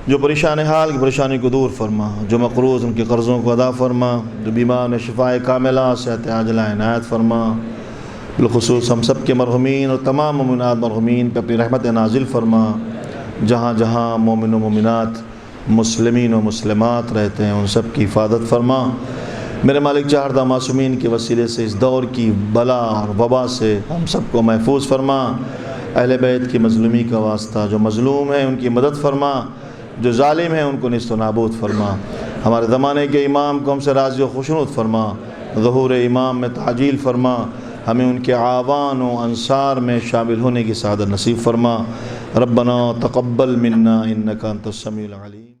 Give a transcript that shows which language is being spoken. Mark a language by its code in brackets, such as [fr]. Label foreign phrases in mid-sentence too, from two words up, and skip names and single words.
[ur] جو پریشان حال کی پریشانی کو دور فرما، جو مقروض ان کے قرضوں کو ادا فرما، جو بیمار نے شفائے کاملہ صحت عاجلہ عنایت فرما، بالخصوص ہم سب کے مرحومین اور تمام مومنات مرحومین پہ اپنی رحمت نازل فرما، جہاں جہاں مومن و مومنات مسلمین و مسلمات رہتے ہیں ان سب کی حفاظت فرما۔ میرے مالک چہاردہ معصومین کے وسیلے سے اس دور کی بلا اور وبا سے ہم سب کو محفوظ فرما۔ اہل بیت کی مظلومی کا واسطہ، جو مظلوم ہیں ان کی مدد فرما، جو ظالم ہیں ان کو نیست و نابود فرما۔ ہمارے زمانے کے امام کو ہم سے راضی و خوشنود فرما، ظہور امام میں تعجیل فرما، ہمیں ان کے اعوان و انصار میں شامل ہونے کی سعادت نصیب فرما۔ [ar] ربنا تقبل منا انک انت السمیع العلیم۔